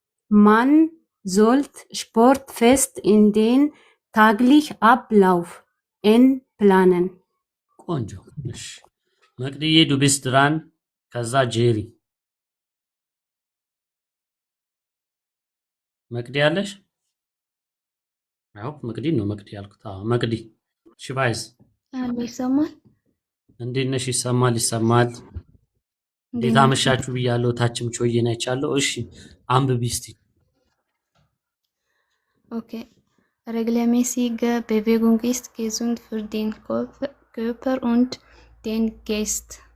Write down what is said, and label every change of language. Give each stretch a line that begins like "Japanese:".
German: Man sollte Sport fest in den täglichen Ablauf einplanen.
Amharic: ቆንጆ። እሺ መቅዲዬ
German: ዱ ቢስት ድራን።
Amharic: ከዛ ጄሪ መቅዲ ያለሽ? አዎ መቅዲ ነው መቅዲ ያልኩት። አዎ መቅዲ ሽባይስ ይሰማል? እንዴት ነሽ? ይሰማል። እንዴት አመሻችሁ ብያለሁ። ታችም ቾዬን አይቻለሁ። እሺ አንብቢ እስቲ።
English: Okay.
German: Regelmäßige Bewegung ist gesund für den Körper und den Geist.